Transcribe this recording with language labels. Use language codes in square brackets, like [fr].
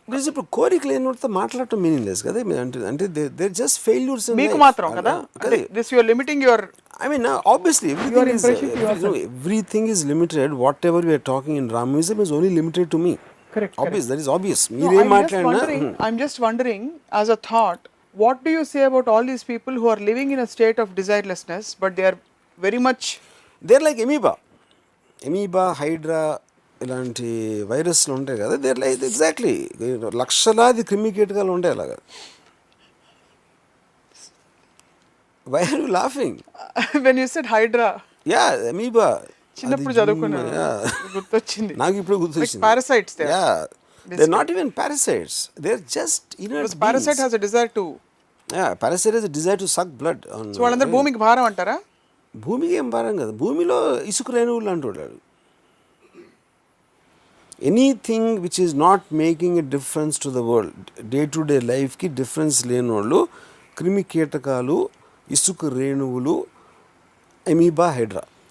[te] ఇప్పుడు కోరిక లేనితో మాట్లాడటం మీనింగ్ లెస్ కదా. [en] అంటే they just failures [te] మీకు మాత్రం కదా. [en] This you are limiting your, I mean, obviously, everything is limited. Whatever we are talking in Ramuism is only limited to me. Correct. Obvious, that is obvious. I'm just wondering, as a thought, what do you say about all these people who are living in a state of desirelessness, but they are very much... They're like [te] amoeba, hydra, ఇలాంటి వైరస్లు ఉంటాయి కదా. [en] there like exactly [te] లక్షలాది క్రిమికీటకాలు ఉంటాయి అలాగా. [en] Why are you laughing? When you said hydra. Yeah, amoeba. [te] చిన్నప్పుడు చదువుకున్నా గుర్తొచ్చింది. నాకు ఇప్పుడు గుర్తొచ్చింది. [en] Parasites they are. Yeah. They're not even parasites. They're just inert beings. Parasite has a desire to. Yeah, parasite has a desire to suck blood. [te] So వాళ్ళందరూ భూమికి భారం అంటారా? భూమికి ఏం భారం కదా. భూమిలో ఇసుక రేణువులు అంటాడు. [en] anything which is not making a difference to the world, day to day లైఫ్కి difference [te] లేని వాళ్ళు క్రిమి కీటకాలు, ఇసుక రేణువులు, [en] Amoeba, hydra.